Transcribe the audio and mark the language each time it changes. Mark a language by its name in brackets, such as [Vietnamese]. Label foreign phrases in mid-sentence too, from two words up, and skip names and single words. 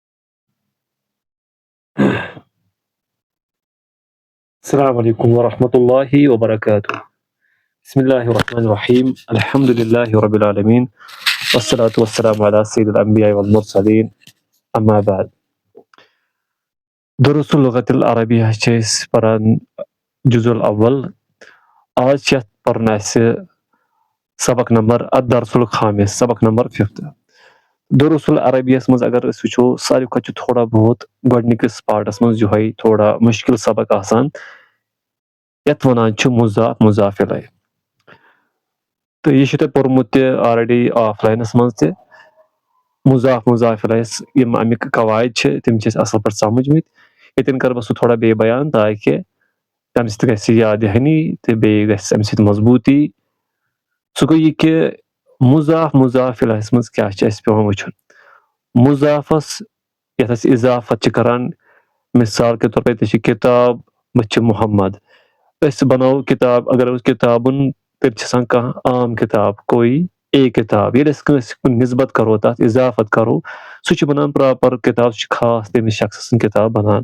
[Arabic] السلام عليكم ورحمة الله وبركاته. بسم الله الرحمن الرحيم. الحمد لله رب العالمين والصلاة والسلام على سيد الأنبياء والمرسلين. أما بعد. دروس اللغة العربية [Kashmiri] چھِ پران [Arabic] جزء الأول. [Kashmiri] آج چھِ پرنا سبق نمبر [Arabic] الدرس الخامس [Kashmiri] سبق نمبر 5. [Arabic] دروس العربیہ [Kashmiri] مز اگر أسۍ وٕچھو ساروی کھۄتہٕ چھُ تھوڑا بہت گۄڈنِکِس پارٹس منٛز یِہوٚے تھوڑا مُشکِل سبق آسان یَتھ وَنان چھِ مُضاف مُضاف الیہ. تہٕ یہِ چھُ تۄہہِ پوٚرمُت تہِ آلریڈی آف لاینَس منٛز تہِ مُضاف مُضاف الیہ یِم اَمِکۍ قواعد چھِ تِم چھِ أسۍ اَصٕل پٲٹھۍ سَمجھمٕتۍ. ییٚتٮ۪ن کَرٕ بہٕ سُہ تھوڑا بیٚیہِ بیان تاکہِ تَمہِ سۭتۍ گژھِ یاد دِہٲنی تہٕ بیٚیہِ گژھِ اَمہِ سۭتۍ مضبوٗطی. سُہ گوٚو یہِ کہِ مُضاف مُضاف الیہَس منٛز کیٛاہ چھِ اَسہِ پٮ۪وان وٕچھُن. مُضافَس یَتھ أسۍ اِضافت چھِ کَران [Urdu] مِثال کے طور پے [Kashmiri] تہِ چھِ کِتاب بہٕ چھِ محمد. أسۍ بَناوو کِتاب اگر أسۍ کِتابَن تیٚلہِ چھِ آسان کانٛہہ عام کِتاب کویی اے کِتاب. ییٚلہِ أسۍ کٲنٛسہِ کُن نِسبت کَرو تَتھ اِضافت کَرو سُہ چھُ بَنان پرٛاپَر کِتاب سُہ چھُ خاص تٔمِس شخصہٕ سٕنٛز کِتاب بَنان.